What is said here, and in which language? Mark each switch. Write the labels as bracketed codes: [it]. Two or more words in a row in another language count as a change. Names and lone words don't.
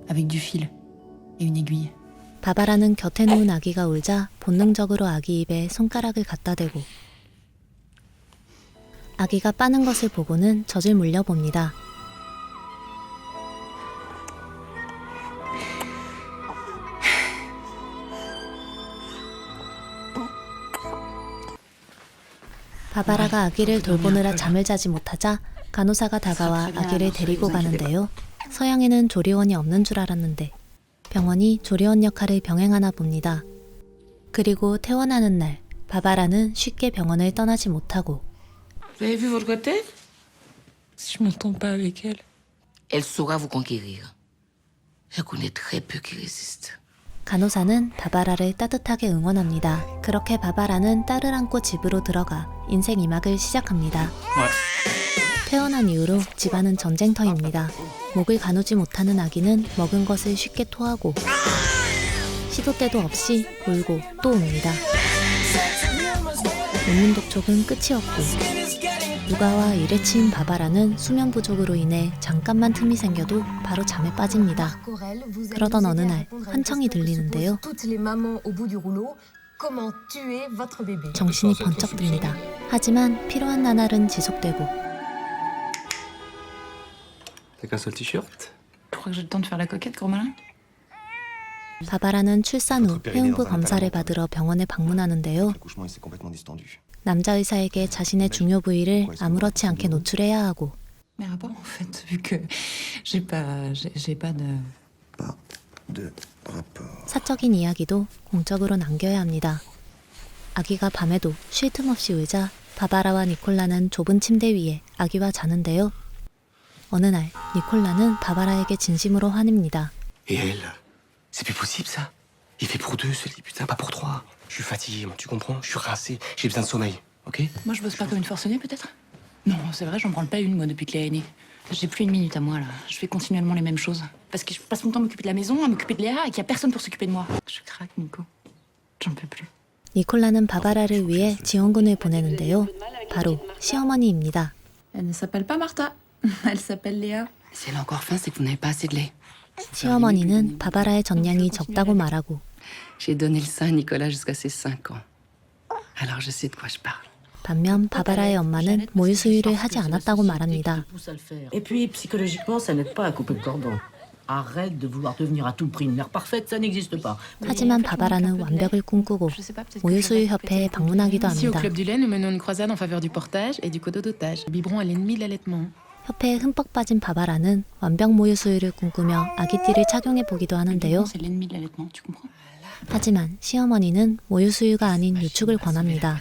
[fr] avec du fil et une aiguille. [ko] 바바라는 곁에 놓은 아기가 울자 본능적으로 아기 입에 손가락을 갖다 대고 아기가 빠는 것을 보고는 젖을 물려봅니다. 바바라가 아기를 돌보느라 잠을 자지 못하자 간호사가 다가와 아기를 데리고 가는데요. 서양에는 조리원이 없는 줄 알았는데 병원이 조리원 역할을 병행하나 봅니다. 그리고 퇴원하는 날 바바라는 쉽게 병원을 떠나지 못하고 [fr] Vous avez vu votre côté? Si je m'entends pas avec elle. Elle saura vous conquérir. Je connais très peu qui résistent. [ko] 간호사는 바바라를 따뜻하게 응원합니다. 그렇게 바바라는 딸을 안고 집으로 들어가 인생 2막을 시작합니다. 퇴원한 이후로 집안은 전쟁터입니다. 목을 가누지 못하는 아기는 먹은 것을 쉽게 토하고 시도 때도 없이 울고 또 웁니다. 웃는 독촉은 끝이 없고 육아와 일에 치인 바바라는 수면 부족으로 인해 잠깐만 틈이 생겨도 바로 잠에 빠집니다. 그러던 어느 날 환청이 들리는데요. 정신이 번쩍 듭니다. 하지만 필요한 나날은 지속되고 [fr] T'as qu'un seul t-shirt? Je crois que j'ai le temps de faire la coquette, gros malin. [ko] 바바라는 출산 후 회음부 검사를 받으러 병원에 방문하는데요. [fr] L'accouchement, il s'est complètement distendu. [ko] 남자 의사에게 자신의 중요 부위를 아무렇지 않게 노출해야 하고 [fr] Mes rapports, en fait, vu que j'ai pas de... Pas de rapport. [ko] 사적인 이야기도 공적으로 남겨야 합니다. 아기가 밤에도 쉴 틈 없이 울자 바바라와 니콜라는 좁은 침대 위에 아기와 자는데요. 어느 날 니콜라는 바바라에게 진심으로 화냅니다. [fr] Et elle? C'est plus possible ça. Il fait pour deux ce lit, putain, pas pour trois. Je suis fatigué, moi, tu comprends? Je suis rincé, j'ai besoin de sommeil, ok? Moi, je bosse pas comme une forcenée, peut-être? Non, c'est vrai, j'en branle pas une, moi, depuis que Léa est née. J'ai plus une minute à moi, là. Je fais continuellement les mêmes choses. Parce que je passe mon temps à m'occuper de la maison, à m'occuper de Léa, et qu'il y a personne pour s'occuper de moi. Je craque, Nico. J'en peux plus. [ko] 니콜라는 바바라를 위해 지원군을 보내는데요. 바로 시어머니입니다. [fr] Elle ne s'appelle pas Martha. Elle s'appelle Léa. Si elle a encore faim, c'est que vous n'avez pas assez de lait. [ko] 시어머니는 바바라의 전량이 적다고 말하고 [fr] J'ai donné le sein à Nicolas jusqu'à ses 5 ans. Alors je sais de quoi je parle. [ko] 반면 바바라의 엄마는 모유 수유를 하지 않았다고 말합니다. [fr] Et puis psychologiquement, ça n'aide pas à couper le cordon. Arrête de vouloir devenir à tout prix une mère parfaite, ça n'existe pas. [ko] 하지만 바바라는 완벽을 꿈꾸고 모유 수유 협회에 방문하기도 [fr] Ici, au [ko] 합니다. [fr] Club du lait, nous menons une croisade en faveur du portage et du cododotage. Le biberon est l'ennemi de l'allaitement. [ko] 협회에 흠뻑 빠진 바바라는 완벽 모유 수유를 꿈꾸며 아기띠를 착용해 보기도 하는데요. [fr] C'est l'ennemi de l'allaitement, tu comprends? [ko] 하지만 시어머니는 모유 수유가 아닌 유축을 권합니다.